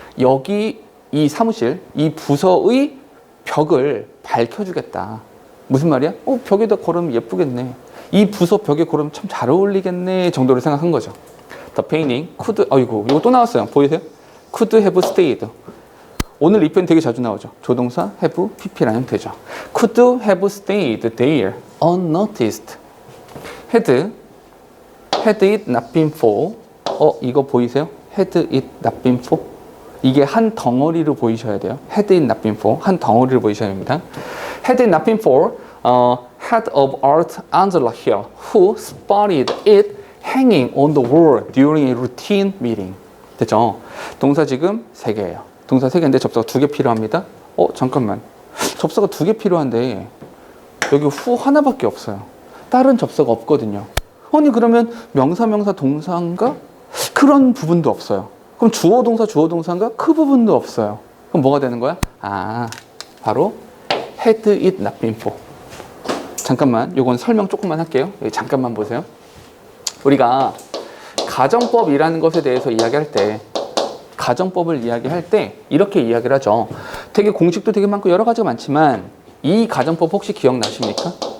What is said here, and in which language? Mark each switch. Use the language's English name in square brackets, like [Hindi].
[Korean] 여기 이 사무실, 이 부서의 벽을 밝혀주겠다. 무슨 말이야? 벽에다 걸으면 예쁘겠네. 이 부서 벽에 걸으면 참 잘 어울리겠네 정도로 생각한 거죠. [English] The painting could, [Korean] 이거 또 나왔어요. 보이세요? [English] Could have stayed. [Korean] 오늘 이 표현 되게 자주 나오죠. 조동사 have, pp라는 형태죠. [English] Could have stayed there unnoticed. Had it not been for. [Korean] 이거 보이세요? [English] Had it not been for. [Korean] 이게 한 덩어리로 보이셔야 돼요. [English] Had it not been for. [Korean] 한 덩어리로 보이셔야 합니다. [English] Had it not been for head of art Angela Hill, who spotted it hanging on the wall during a routine meeting. [Korean] 됐죠? 동사 지금 3개예요. 동사 3개인데 접수가 2개 필요합니다. 잠깐만. 접수가 2개 필요한데 여기 후 하나밖에 없어요. 다른 접수가 없거든요. 아니 그러면 명사, 동사인가? 그런 부분도 없어요. 그럼 주어, 동사인가? 그 부분도 없어요. 그럼 뭐가 되는 거야? [English] 바로 had it not been for. [Korean] 잠깐만, 요건 설명 조금만 할게요. 여기 잠깐만 보세요. 우리가 가정법이라는 것에 대해서 이야기할 때, 가정법을 이야기할 때 이렇게 이야기를 하죠. 되게 공식도 되게 많고 여러 가지가 많지만 이 가정법 혹시 기억나십니까?